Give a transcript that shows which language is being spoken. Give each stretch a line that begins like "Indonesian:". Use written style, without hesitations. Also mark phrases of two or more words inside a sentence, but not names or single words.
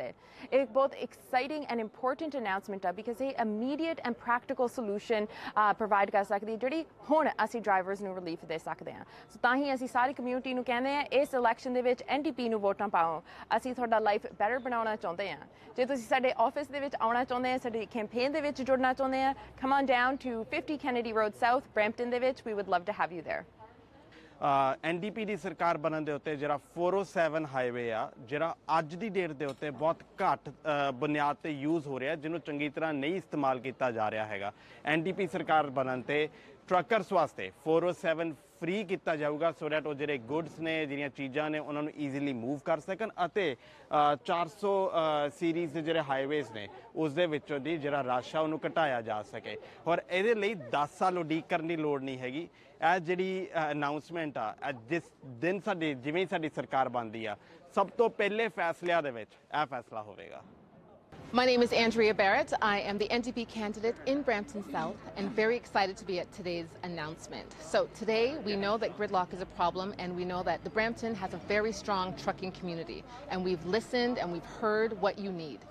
Punjabi: ਇਹ ਇੱਕ ਬਹੁਤ
English: exciting and important announcement
Punjabi: ਆ ਬਿਕਾਜ਼ ਇਹ
English: immediate and practical solution provide
Punjabi: ਕਰ ਸਕਦੀ ਜਿਹੜੀ ਹੁਣ ਅਸੀਂ ਡਰਾਈਵਰਸ ਨੂੰ ਰਿਲੀਫ ਦੇ ਸਕਦੇ ਹਾਂ। ਸੋ ਤਾਂ ਹੀ ਅਸੀਂ ਸਾਰੀ ਕਮਿਊਨਿਟੀ ਨੂੰ ਕਹਿੰਦੇ ਹਾਂ ਇਸ ਇਲੈਕਸ਼ਨ ਦੇ ਵਿੱਚ NDP ਨੂੰ ਵੋਟਾਂ ਪਾਓ। ਅਸੀਂ ਤੁਹਾਡਾ
English: life better
Punjabi: ਬਣਾਉਣਾ ਚਾਹੁੰਦੇ ਹਾਂ। ਜੇ ਤੁਸੀਂ ਸਾਡੇ ਆਫਿਸ ਦੇ ਵਿੱਚ ਆਉਣਾ ਚਾਹੁੰਦੇ ਆ, ਸਾਡੀ ਕੈਂਪੇਨ ਦੇ ਵਿੱਚ ਜੁੜਨਾ ਚਾਹੁੰਦੇ ਆ,
English: come on down to 50 Kennedy Road South,
Punjabi: Brampton ਦੇ ਵਿੱਚ।
English: We would love to have you there.
Punjabi: NDP ਦੀ ਸਰਕਾਰ ਬਣਨ ਦੇ ਉੱਤੇ ਜਿਹੜਾ 407 ਹਾਈਵੇ ਆ, ਜਿਹੜਾ ਅੱਜ ਦੀ ਡੇਟ ਦੇ ਉੱਤੇ ਬਹੁਤ ਘੱਟ ਬੁਨਿਆਦ ਤੇ ਯੂਜ਼ ਹੋ ਰਿਹਾ, ਜਿਹਨੂੰ ਚੰਗੀ ਤਰ੍ਹਾਂ ਨਹੀਂ ਇਸਤੇਮਾਲ ਕੀਤਾ ਜਾ ਰਿਹਾ ਹੈਗਾ। NDP ਸਰਕਾਰ ਬਣਨ ਤੇ ਟਰੱਕਰਸ ਵਾਸਤੇ 407 ਫ੍ਰੀ ਕੀਤਾ ਜਾਊਗਾ
English: so that
Punjabi: ਉਹ ਜਿਹੜੇ ਗੁੱਡਸ ਨੇ, ਜਿਹੜੀਆਂ ਚੀਜ਼ਾਂ ਨੇ, ਉਹਨਾਂ ਨੂੰ
English: easily move
Punjabi: ਕਰ ਸਕਣ ਅਤੇ 400 ਸੀਰੀਜ਼ ਦੇ ਜਿਹੜੇ ਹਾਈਵੇਜ਼ ਨੇ ਉਸ ਦੇ ਵਿੱਚੋਂ ਦੀ ਜਿਹੜਾ ਰਸ਼ ਆ ਉਹਨੂੰ ਘਟਾਇਆ ਜਾ ਸਕੇ। ਔਰ ਇਹਦੇ ਲਈ 10 ਸਾਲ ਉਡੀਕ ਕਰਨ ਦੀ ਲੋੜ ਨਹੀਂ ਹੈਗੀ। ਇਹ ਜਿਹੜੀ ਅਨਾਊਂਸਮੈਂਟ ਆ, ਜਿਸ ਦਿਨ ਜਿਵੇਂ ਸਾਡੀ ਸਰਕਾਰ ਬਣਦੀ ਆ, ਸਭ ਤੋਂ ਪਹਿਲੇ ਫੈਸਲਿਆਂ ਦੇ ਵਿੱਚ ਇਹ ਫੈਸਲਾ ਹੋਵੇਗਾ।
English: My name is Andrea Barrett. I am the NDP candidate in Brampton South and very excited to be at today's announcement. So today we know that gridlock is a problem and we know that the Brampton has a very strong trucking community and we've listened and we've heard what you need.